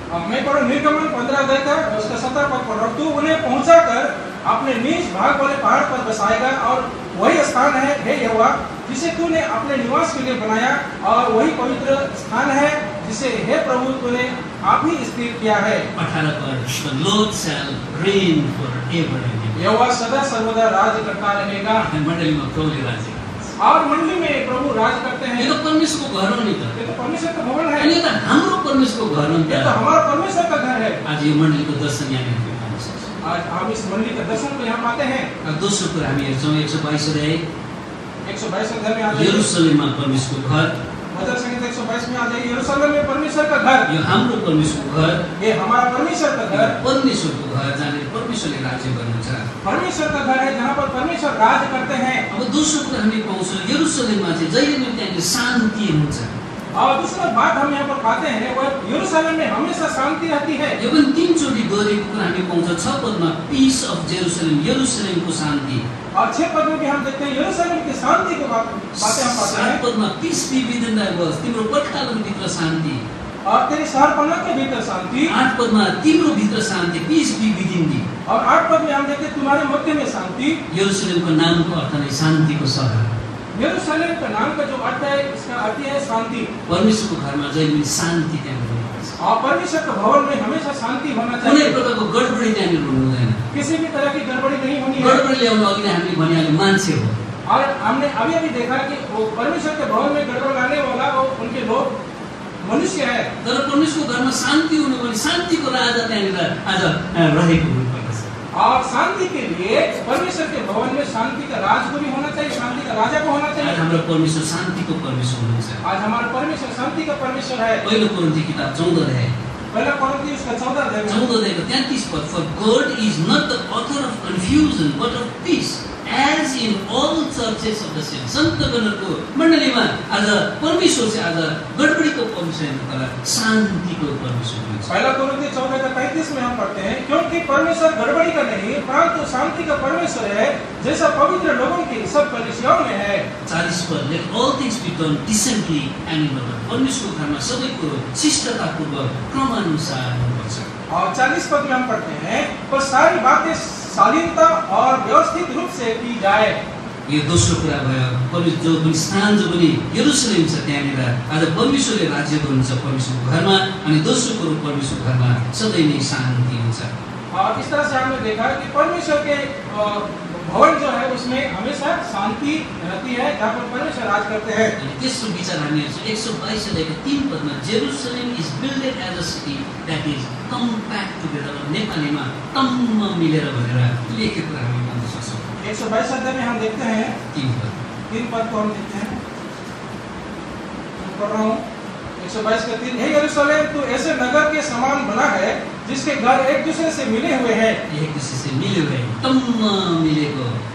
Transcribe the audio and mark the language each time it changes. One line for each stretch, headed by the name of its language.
Hindi: मैं पढ़ू निर्गमन 15 अध्याय का उसका 17 पद पढ़ रहा हूँ। तू उन्हें पहुंचाकर अपने नीच भाग वाले पहाड़ पर बसाएगा और वही स्थान है हे यहोवा जिसे तूने अपने निवास के लिए बनाया, और वही पवित्र स्थान है जिसे हे प्रभु तूने आप ही स्थिर किया है।
English: 18 पद, The Lord shall reign forever and ever.
Hindi: यहोवा सदा सर्वदा राज करता रहेगा।
Nepali: मण्डलीमा प्रभुले राज्य
Hindi: और मंडली में प्रभु राज करते हैं।
Nepali: यो त परमेश्वरको घर हो नि त।
Hindi: ये तो परमेश्वर का भवन है।
Nepali: अनि यो त हाम्रो परमेश्वरको घर हो नि
Hindi: ये
Nepali: त।
Hindi: तो हमारा परमेश्वर का घर है।
Nepali: आज यो मण्डलीको दर्शन यहाँ हामी पाउन सक्छौँ।
Hindi: आज हम इस मंडली का दर्शन को यहाँ पाते हैं।
Nepali: दोस्रो कुरा हामी हेर्छौँ 122 अध्याय,
Hindi: 122 अध्याय में आ जाइए।
Nepali: यरुशलेममा परमेश्वरको घर।
Hindi: भजन संहिता 122 में आ जाइए। यरूशलेम में परमेश्वर का घर,
Nepali: यो हाम्रो परमेश्वरको घर,
Hindi: ये हमारा परमेश्वर का घर।
Nepali: परमेश्वरको घर जहाँनिर परमेश्वरले राज्य गर्नुहुन्छ।
Hindi: परमेश्वर का घर है जहाँ पर परमेश्वर राज करते हैं।
Nepali: अब दोस्रो कुरा हामी पाउँछौँ यरुशलेममा चाहिँ जहिले पनि त्यहाँनिर शान्ति हुन्छ।
Hindi: और दूसरा बात हम यहाँ पर पाते हैं वो यरूशलेम में हमेशा शांति रहती है।
Nepali: यो पनि 3 चोटि दोहोरिएको कुरा हामी पाउँछौँ। 6 पदमा
English: peace of Jerusalem,
Nepali: यरुशलेमको शान्ति।
Hindi: और 6 पद में भी हम देखते हैं यरूशलेम की शांति की बातें हम पाते हैं।
Nepali: 7 पदमा
English: peace be within thy walls,
Nepali: तिम्रो पर्खालभित्र शान्ति।
Hindi: और तेरी शहरपनाह के भीतर शांति।
Nepali: 8 पदमा तिम्रो भित्र शान्ति,
English: Peace be within thee.
Hindi: और 8 पद में हम देखते हैं तुम्हारे मध्य में शांति।
Nepali: यरुशलेमको नामको अर्थ नै शान्तिको सहर।
Hindi: यरूशलेम का नाम का जो अर्थ है, इसका अर्थ है शांति।
Nepali: परमेश्वरको घरमा जहिले पनि शान्ति त्यहाँ हुनुपर्छ।
Hindi: और परमेश्वर के भवन में हमेशा शांति होना
Nepali: कुनै
Hindi: चाहिए।
Nepali: प्रकारको गडबडी त्यहाँनिर हुनु हुँदैन।
Hindi: किसी भी तरह की गड़बड़ी नहीं होनी है।
Nepali: गडबडी ल्याउन अघि नै हामीले भनिहाल्यो मान्छे हो।
Hindi: और हमने अभी देखा कि वो परमेश्वर के भवन में गड़बड़ लाने वाला वो उनके लोग मनुष्य है।
Nepali: तर परमेश्वरको घरमा शान्ति हुनु पनि शान्तिको राजा त्यहाँनिर आज रहेको हुनुपर्दछ।
Hindi: और शांति के लिए परमेश्वर के भवन में शांति का राज को भी होना चाहिए, शांति का राजा को होना
Nepali: आज
Hindi: चाहिए।
Nepali: हाम्रो परमेश्वर शान्तिको परमेश्वर हुनुहुन्छ।
Hindi: आज हमारा परमेश्वर शांति का परमेश्वर है।
Nepali: पहिलो कोरिन्थी किताब 14 अध्याय
Hindi: पहला कोरिन्थी उसका 14 अध्याय
English: 33 पद, For God is not the author of confusion but of peace, as in all churches of the saints.
Nepali: सन्तगणहरूको मण्डलीमा आज परमेश्वर चाहिँ आज गडबडीको परमेश्वर हैन तर शान्तिको परमेश्वर हुनुहुन्छ।
Hindi: पहला कोरिन्थी 14 का 33 में हम पढ़ते हैं, क्योंकि परमेश्वर गड़बड़ी का नहीं परंतु शांति का परमेश्वर है, जैसा पवित्र लोगों की सब कलीसियाओं में है।
English: 40 पद, Let all things be done decently and in order.
Nepali: परमेश्वरको घरमा सबै कुरो शिष्टतापूर्वक क्रमानुसार हुनुपर्छ।
Hindi: और 40 पद में हम पढ़ते हैं, पर सारी बातें शालीनता और व्यवस्थित रूप से की जाए।
Nepali: यो दोस्रो कुरा भयो, परमेश्वर जो पनि स्थान जो पनि यरुशलेम छ त्यहाँनिर आज परमेश्वरले राज्य गर्नुहुन्छ परमेश्वरको घरमा, अनि दोस्रो कुरो परमेश्वरको घरमा सधैँ नै शान्ति हुन्छ।
Hindi: और इस तरह से हमने देखा कि परमेश्वर के भवन जो है उसमें हमेशा शांति रहती है, जहाँ पर परमेश्वर राज करते हैं।
Nepali: अनि तेस्रो विचार हामी हेर्छौँ 122 अध्यायको 3 पदमा,
English: Jerusalem is builded as a city that is compact together.
Nepali: नेपालीमा टम्म मिलेर भनेर लेखेको कुरा हामी भन्न सक्छौँ।
Hindi: 122 अध्याय में हम देखते हैं 3 पद को हम देखते हैं, पढ़ रहा हूँ 122 का 3, हे यरूशलेम तू ऐसे नगर के समान बना है जिसके घर एक दूसरे से मिले हुए हैं। एक दूसरे से मिले हुए
Nepali: टम्म मिलेको,